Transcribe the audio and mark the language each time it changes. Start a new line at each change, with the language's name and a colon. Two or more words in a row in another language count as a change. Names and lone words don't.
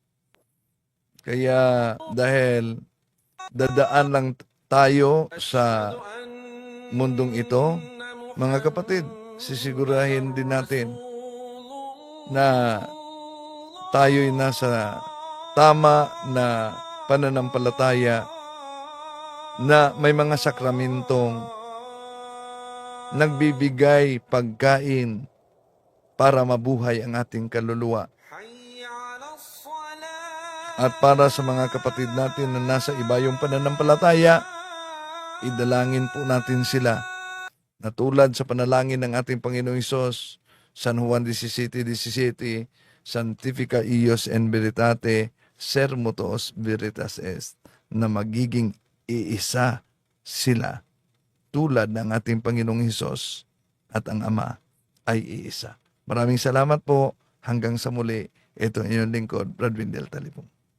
Filipino: Kaya dahil dadaan lang tayo sa mundong ito, mga kapatid, sisigurahin din natin na tayo'y nasa tama na pananampalataya na may mga sakramentong nagbibigay pagkain para mabuhay ang ating kaluluwa. At para sa mga kapatid natin na nasa iba yung pananampalataya, idalangin po natin sila na tulad sa panalangin ng ating Panginoong Hesus, San Juan 17:17,
Latin: Sanctifica ios en veritate, sermo tuos veritas est,
Filipino: na magiging iisa sila tulad ng ating Panginoong Hesus at ang Ama ay iisa. Maraming salamat po. Hanggang sa muli. Ito ang inyong lingkod, Brad Windel Talipong.